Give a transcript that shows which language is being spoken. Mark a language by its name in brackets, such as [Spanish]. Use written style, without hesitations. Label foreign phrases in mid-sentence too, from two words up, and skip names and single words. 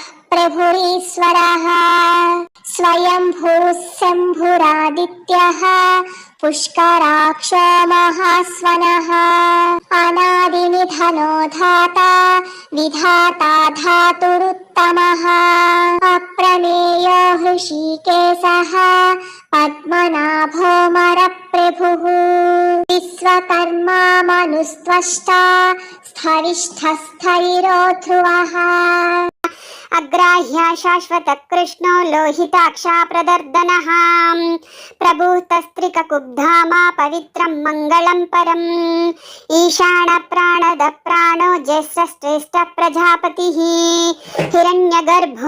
[Sanskrit] प्रभुरीश्वरः स्वयंभूः शम्भुरादित्यः पुष्कराक्षो महास्वनः अनादिनिधनो धाता विधाता धातुरुत्तमः अप्रमेयो हृषीकेशः पद्मनाभोऽमरप्रभुः विश्वकर्मा मनुस्त्वष्टा स्थविष्ठस्थविरो ध्रुवः అగ్రాహ్య శాశ్వత కృష్ణో లోహితాక్షా ప్రదర్దనః ప్రభూతస్త్రిక కుబ్ధామా పవిత్రం మంగళం పరం ఈశాన ప్రాణద ప్రాణో జ్యేష్ఠ ప్రజాపతిః హిరణ్యగర్భో